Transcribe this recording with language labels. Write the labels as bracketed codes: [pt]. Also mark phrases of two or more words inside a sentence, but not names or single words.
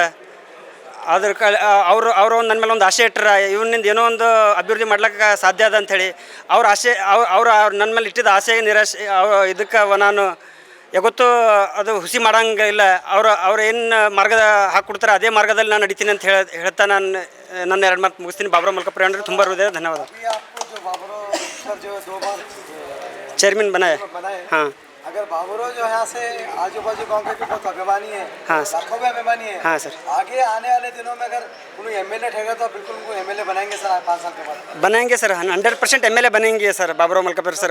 [kn] ಅದ್ರ ಅವರು ನನ್ನ ಮೇಲೆ ಒಂದು ಆಸೆ ಇಟ್ಟರೆ ಇವನಿಂದ ಏನೋ ಒಂದು ಅಭಿವೃದ್ಧಿ ಮಾಡ್ಲಿಕ್ಕೆ ಸಾಧ್ಯ ಅದ ಅಂಥೇಳಿ ಅವ್ರ ಆಸೆ ಅವ್ರು ನನ್ನ ಮೇಲೆ ಇಟ್ಟಿದ್ದ ಆಸೆ ನಿರಾಶೆ ಇದಕ್ಕೆ ನಾನು ಯಾವತ್ತೂ ಅದು ಹುಸಿ ಮಾಡೋಂಗಿಲ್ಲ. ಅವ್ರು ಏನು ಮಾರ್ಗದ ಹಾಕ್ಕೊಡ್ತಾರೆ ಅದೇ ಮಾರ್ಗದಲ್ಲಿ ನಾನು ನಡೀತೀನಿ ಅಂತ ಹೇಳ್ತಾ ನಾನು ನನ್ನ 2 ಮಾತು ಮುಗಿಸ್ತೀನಿ. ಬಾಬುರಾವ್ ಮಲ್ಕಾಪುರೆ ಅಂದರೆ ತುಂಬ ಹೃದಯ ಧನ್ಯವಾದ. [hi] चेयरमैन बनाए। हाँ, अगर बाबुराव जो यहाँ से आजू बाजू गांव के बहुत अभिमानी है, हाँ लाखों में अभिमानी है। हाँ सर, आगे आने वाले दिनों में अगर उन्हें एमएलए ठहरेगा तो बिल्कुल उनको एमएलए बनाएंगे सर 5 साल के बाद। बनाएंगे सर, 100% एमएलए बनेंगे सर बाबुराव मलकापुर सर।